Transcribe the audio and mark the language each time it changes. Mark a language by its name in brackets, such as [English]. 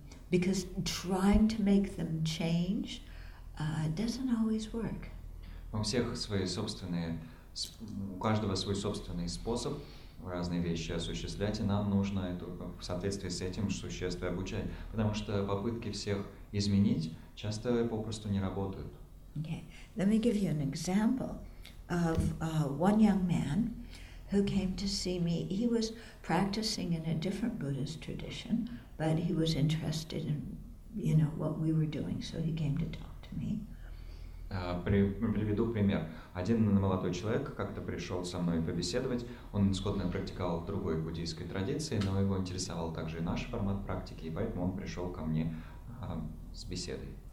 [English] Because trying to make them change doesn't always work. [Russian] У всех свои собственные, у каждого свой собственный способ разные вещи осуществлять, и нам нужно это в соответствии с этим существ и обучать, потому что попытки всех изменить часто попросту не работают. [English] Okay, let me give you an example of one young man who came to see me. He was practicing in a different Buddhist tradition, but he was interested in, what we were doing, so he came to talk to me. [Russian] Приведу пример. Один молодой человек как-то пришел со мной побеседовать. Он исходно практиковал в другой буддийской традиции, но его интересовал также и наш формат практики, и поэтому он пришел ко мне с беседой.